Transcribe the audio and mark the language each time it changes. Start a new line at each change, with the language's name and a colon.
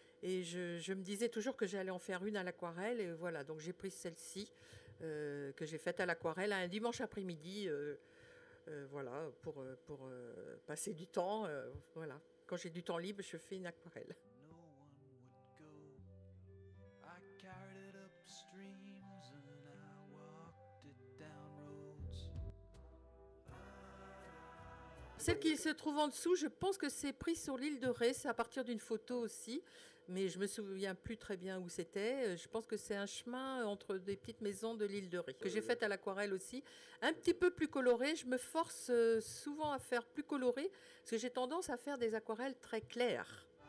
French: Et je me disais toujours que j'allais en faire une à l'aquarelle. Et voilà, donc j'ai pris celle-ci que j'ai faite à l'aquarelle un dimanche après-midi voilà, pour passer du temps. Voilà. Quand j'ai du temps libre, je fais une aquarelle.
English: No one would go. I carried it up streams and I walked it down roads.
French: Celle qui se trouve en dessous, je pense que c'est pris sur l'île de Ré, c'est à partir d'une photo aussi, mais je me souviens plus très bien où c'était. Je pense que c'est un chemin entre des petites maisons de l'île de Ré, que j'ai faite à l'aquarelle aussi, un petit peu plus colorée. Je me force souvent à faire plus coloré, parce que j'ai tendance à faire des aquarelles très claires.